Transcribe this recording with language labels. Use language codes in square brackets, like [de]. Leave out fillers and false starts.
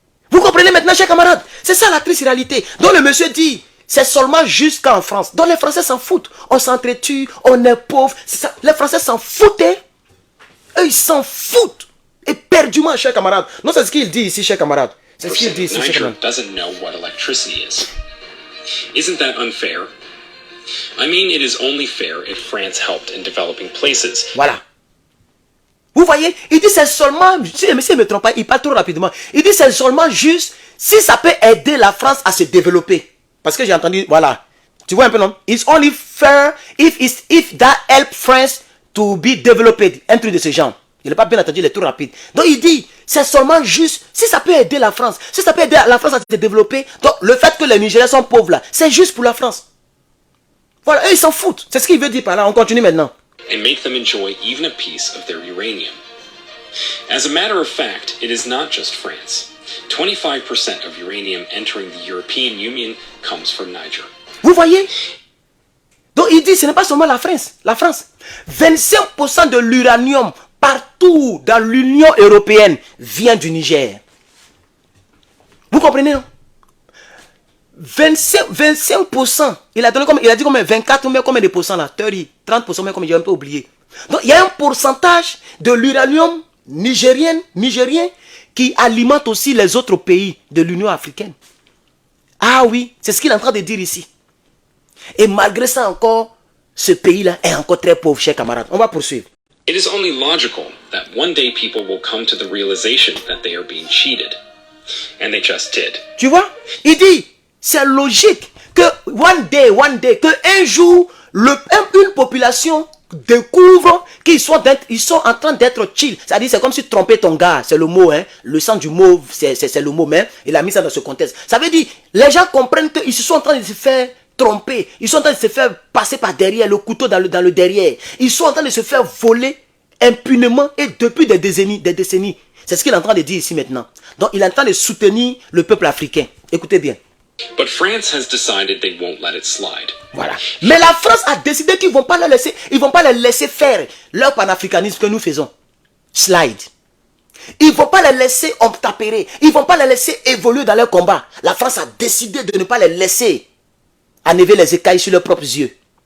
[fr] Vous comprenez maintenant, chers camarades? C'est ça la triste réalité. Donc le monsieur dit, c'est seulement jusqu'en France. Donc les Français s'en foutent. On s'entretue, on est pauvres. Les Français s'en foutent. Hein? Eux, ils s'en foutent. Éperdument, chers camarades. Non, c'est ce qu'il dit ici, chers camarades. C'est ce qu'il dit ici, chers [en] Niger doesn't know what electricity is. Isn't that unfair? I mean, it is only fair if France helped in developing places. [fr] Voilà. Vous voyez, il dit c'est seulement, si le monsieur ne me trompe pas, il parle trop rapidement. Il dit c'est seulement juste si ça peut aider la France à se développer. Parce que j'ai entendu, voilà. Tu vois un peu, non? [en] It's only fair if that help France to be developed. [fr] Un truc de ce genre. Il n'a pas bien entendu, il est trop rapide. Donc il dit, c'est seulement juste si ça peut aider la France. Si ça peut aider la France à se développer. Donc le fait que les Nigériens sont pauvres là, c'est juste pour la France. Voilà, eux ils s'en foutent. C'est ce qu'il veut dire par là. On continue maintenant. [en] And make them enjoy even a piece of their uranium. As a matter of fact, it is not just France. 25% of uranium entering the European Union comes from Niger. [fr] Vous voyez? Donc il dit ce n'est pas seulement la France. 25% de l'uranium partout dans l'Union européenne vient du Niger. Vous comprenez, non? 25%. Il a dit combien? 24 ou combien de pourcents là? 30%, mais combien? J'ai un peu oublié. Donc il y a un pourcentage de l'uranium nigérien qui alimente aussi les autres pays de l'Union africaine. Ah oui, c'est ce qu'il est en train de dire ici. Et malgré ça encore, ce pays-là est encore très pauvre, chers camarades. On va poursuivre. [en] It is only logical that one day people will come to the realization that they are being cheated. And they just did. [fr] Tu vois? Il dit, c'est logique que [en] one day, [fr] que un jour, une population découvre qu'ils sont en train d'être chill. C'est-à-dire, c'est comme si tromper ton gars, c'est le mot, hein. Le sens du mot, c'est le mot, mais il a mis ça dans ce contexte. Ça veut dire, les gens comprennent qu'ils sont en train de se faire tromper. Ils sont en train de se faire passer par derrière, le couteau dans le derrière. Ils sont en train de se faire voler impunément et depuis des décennies. C'est ce qu'il est en train de dire ici maintenant. Donc, il est en train de soutenir le peuple africain. Écoutez bien. [en] But France has decided they won't let it slide. [fr] Voilà. Mais la France a décidé qu'ils ne vont pas les laisser faire leur panafricanisme que nous faisons. Slide. Ils ne vont pas les laisser obtempérer. Ils ne vont pas les laisser évoluer dans leur combat. La France a décidé de ne pas les laisser enlever les écailles sur leurs propres yeux.